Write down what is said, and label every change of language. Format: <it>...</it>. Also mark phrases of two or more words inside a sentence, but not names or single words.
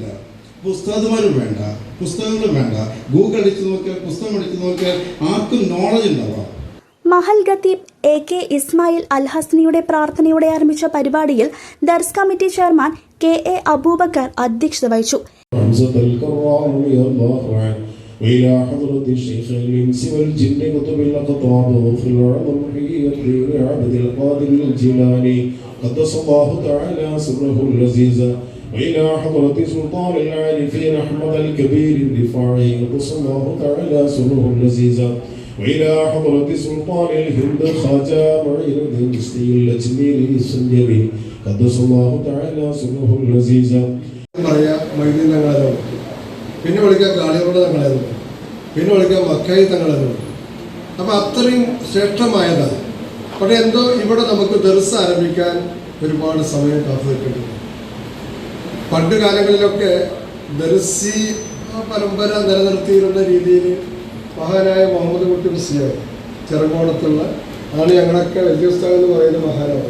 <ml>പുസ്തകന്മാരും വേണ്ട, പുസ്തകങ്ങളും വേണ്ട. ഗൂഗിൾ അടിച്ചു നോക്കിയാൽ, പുസ്തകം അടിച്ചു നോക്കിയാൽ ആർക്കും നോളജ് ഉണ്ടാവാം. മഹൽ ഖത്തീബ് AK ഇസ്മായിൽ അൽ ഹസ്നിയുടെ പ്രാർത്ഥനയോടെ ആരംഭിച്ച പരിപാടിയിൽ ദർസ്</ml> <en>committee chairman</en> <ml>KA അബൂബക്കർ അധ്യക്ഷത വഹിച്ചു.</ml> <ar>وإلى حضرة الشيخ الإنس والجن قطب الأقطاب وفي العظم حي عبد القادر الجيلاني قدس الله تعالى سره اللذيذ وإلى حضرة سلطان العارفين أحمد الكبير الرفاعي قدس الله تعالى سره اللذيذ وإلى حضرة سلطان الهند خواجة معين الدين الدستي الأجميري السنجري قدس الله تعالى سره اللذيذ.</ar> <ml>പിന്നെ വിളിക്കാൻ കാളിയോട് തങ്ങളായിരുന്നു, പിന്നെ വിളിക്കാൻ മക്കായി തങ്ങളായിരുന്നു. അപ്പോൾ അത്രയും ശ്രേഷ്ഠമായതാണ്. പക്ഷേ എന്തോ ഇവിടെ നമുക്ക് ദർസ് ആരംഭിക്കാൻ ഒരുപാട് സമയം കാത്തു നിൽക്കേണ്ടത്. പണ്ട് കാലങ്ങളിലൊക്കെ ദർസി പരമ്പര നിലനിർത്തിയിരുന്ന രീതിയിൽ മഹാനായ മുഹമ്മദ് കുട്ടി മുസ്ലിയാർ ചെറുകോണത്തുള്ള ആണ് ഞങ്ങളൊക്കെ വലിയ ഉസ്താദ് എന്ന് പറയുന്ന മഹാനാണ്.</ml>